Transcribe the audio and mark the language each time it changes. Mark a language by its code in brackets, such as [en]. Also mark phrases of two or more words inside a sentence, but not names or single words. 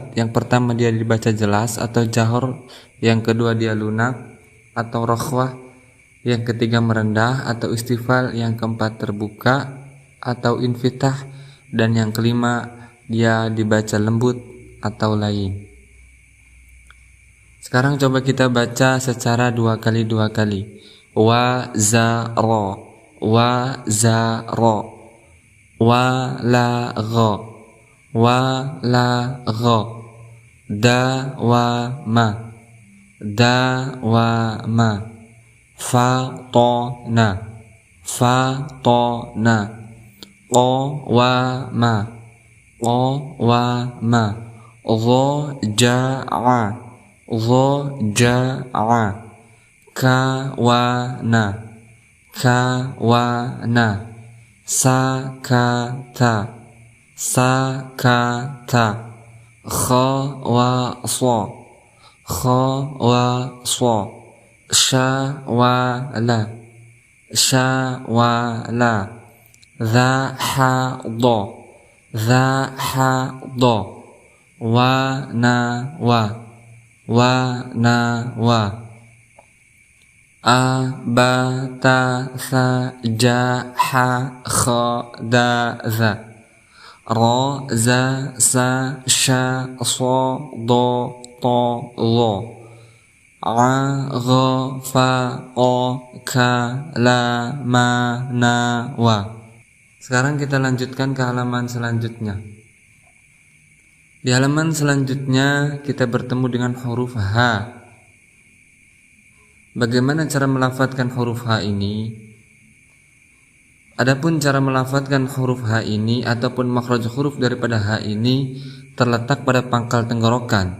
[id] Yang pertama dia dibaca jelas atau jahar, yang kedua dia lunak atau rakhwah, yang ketiga merendah atau istifal, yang keempat terbuka atau infitah, dan yang kelima dia dibaca lembut atau lain. Sekarang coba kita baca secara dua kali. Wa za ro, wa za ro, wa la gho, wa la gho, da wa ma, da wa ma, fa to na, fa to na, qo wa ma, qo wa ma, gho ja'a, gho ja'a, ka wa na, ka wa na, sa ka ta, sa ka ta, kha wa so, kha wa so, sha wa la, sha wa la, dha ha do, dha ha do, wa na wa, wa na wa, a ba ta sa ja ha kha da za, ra za sa sha so do to lo, a gha fa o ka la ma na wa. Sekarang kita lanjutkan ke halaman selanjutnya. Di halaman selanjutnya kita bertemu dengan huruf H. Bagaimana cara melafadzkan huruf H ini? Adapun cara melafadzkan huruf H ini ataupun makhraj huruf daripada H ini terletak pada pangkal tenggorokan.